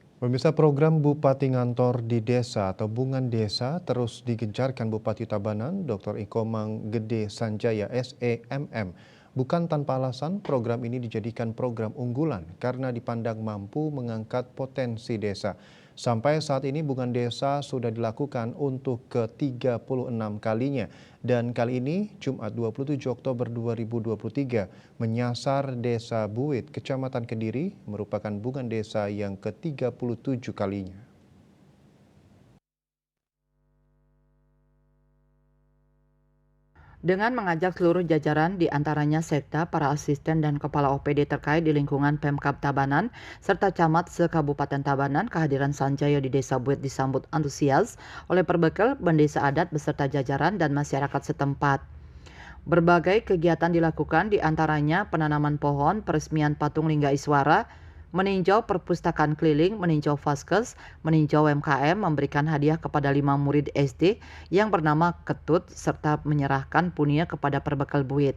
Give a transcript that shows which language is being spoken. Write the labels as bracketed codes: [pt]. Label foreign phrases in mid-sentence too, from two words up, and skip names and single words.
[id] Pemirsa, program Bupati Ngantor di Desa atau Bungan Desa terus digencarkan Bupati Tabanan Dr. Ikomang Gede Sanjaya SEMM. Bukan tanpa alasan, program ini dijadikan program unggulan karena dipandang mampu mengangkat potensi desa. Sampai saat ini Bungan Desa sudah dilakukan untuk ke-36 kalinya. Dan kali ini, Jumat 27 Oktober 2023, menyasar Desa Buit, Kecamatan Kediri, merupakan Bungan Desa yang ke-37 kalinya. Dengan mengajak seluruh jajaran diantaranya sekda, para asisten dan kepala OPD terkait di lingkungan Pemkab Tabanan, serta camat se-Kabupaten Tabanan, kehadiran Sanjaya di Desa Buit disambut antusias oleh perbekal pendesa adat beserta jajaran dan masyarakat setempat. Berbagai kegiatan dilakukan diantaranya penanaman pohon, peresmian patung Lingga Iswara, meninjau perpustakaan keliling, meninjau vaskes, meninjau UMKM, memberikan hadiah kepada 5 murid SD yang bernama Ketut, serta menyerahkan punia kepada perbekal Buit.